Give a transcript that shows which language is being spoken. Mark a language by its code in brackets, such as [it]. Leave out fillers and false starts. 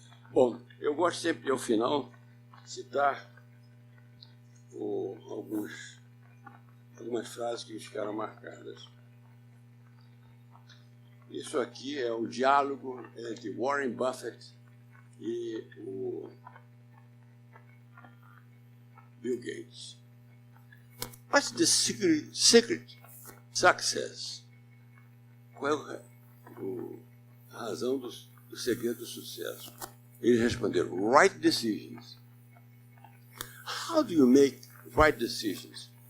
[pt] Bom, eu gosto sempre de, ao final, citar algumas frases que ficaram marcadas. Isso aqui é o diálogo entre Warren Buffett e o Bill Gates. [en] What's the secret success? [pt] Qual é a razão do segredo do sucesso? Eles responderam, [en] right decisions. How do you make right decisions?